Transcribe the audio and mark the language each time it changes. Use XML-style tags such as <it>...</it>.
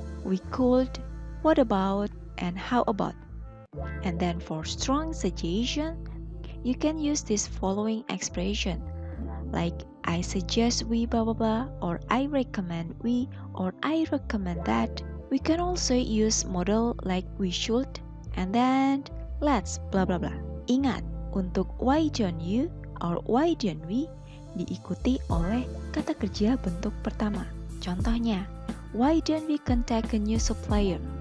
<en>"We could," "What about?" and "How about?" And then for strong suggestion, you can use this following expression, like "I suggest we blah blah blah," or "I recommend we," or "I recommend that." We can also use modal like "we should," and then "let's blah blah blah."</en> <id>Ingat, untuk</id> <en>"why don't you?" or "why don't we?"</en> <id>diikuti oleh kata kerja bentuk pertama. Contohnya,</id> <en>"Why don't we contact a new supplier?"</en>